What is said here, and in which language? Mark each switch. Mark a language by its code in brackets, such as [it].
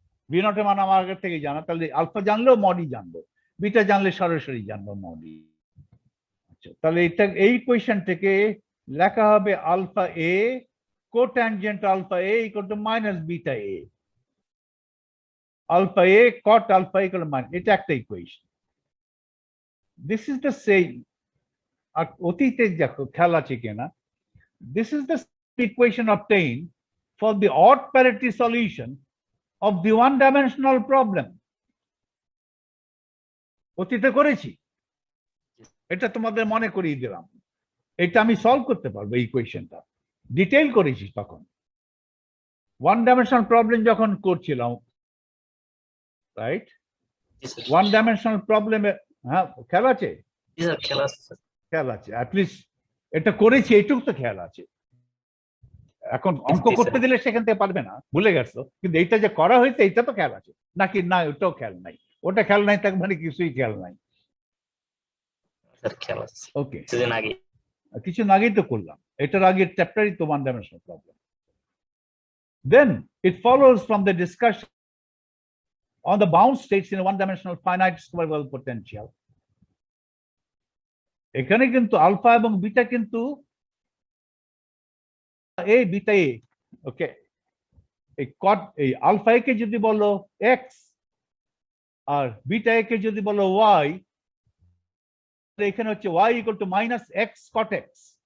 [bn] V নটের মান আমার আগে থেকে জানা, তাহলে আলফা জানলেও মডি জানবো, বিটা জানলে সরাসরি জানবো মডি। আচ্ছা, তাহলে এটা এই কোয়েশ্চেন থেকে লেখা হবে alpha A কোট্যানজেন্ট alpha A equal to minus beta A. Alpha A caught alpha equal to minus, এটা একটা equation. [en] This is the same. [bn] আর অতীতে দেখো খেয়াল আছে কিনা, [en] this is the equation obtained for the odd parity solution of the one-dimensional problem. [bn] অতীতে করেছি, এটা তোমাদের মনে করিয়ে দিলাম। এটা আমি সলভ করতে পারবো, এই ইকুয়েশনটা ডিটেইল করেছি তখন ওয়ান ডাইমেনশনাল প্রবলেম যখন করছিলাম, রাইট? ওয়ান ডাইমেনশনাল প্রবলেমে, হ্যাঁ খেয়াল আছে, খেয়াল আছে, অ্যাটলিস্ট এটা করেছি এইটুকু তো খেয়াল আছে। এখন অঙ্ক করতে দিলে সেখান থেকে পারবে না, ভুলে গেছো, কিন্তু এইটা যে করা হয়েছে এইটা তো খেয়াল আছে নাকি? না, ওটাও খেয়াল নাই। ওটা খেয়াল নাই তার মানে কিছুই খেয়াল নাই। ওকে, কিছুদিন আগেই তো করলাম, এটার আগের চ্যাপ্টারই তো one dimensional problem. [en] Then it follows from the discussion on the bound states in a one-dimensional finite square potential. [bn] এখানে কিন্তু আলফা এবং বিটা কিন্তু এ বিটা এ, ওকে। এই কট এই আলফা এ কে যদি বলো এক্স আর বিটা এ কে যদি বলো ওয়াই, এখানে হচ্ছে Y equal to minus x cot x.